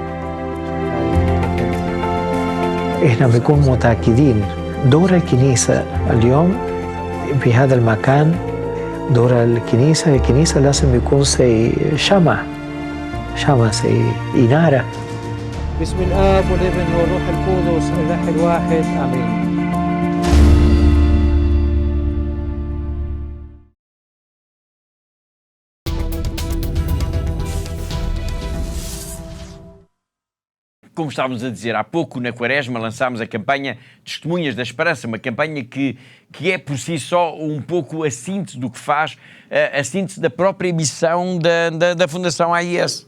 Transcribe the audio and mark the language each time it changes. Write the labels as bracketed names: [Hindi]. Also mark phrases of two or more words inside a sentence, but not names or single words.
[Arabic] إحنا بنكون متأكدين دور الكنيسة اليوم في هذا المكان. دور الكنيسة لازم يكون زي شمع زي إنارة. باسم الآب والابن والروح القدس الإله الواحد آمين. [Portuguese] Como estávamos a dizer há pouco, na Quaresma lançámos a campanha Testemunhas da Esperança, uma campanha que é por si só um pouco a síntese do que faz, a síntese da própria missão da Fundação AIS.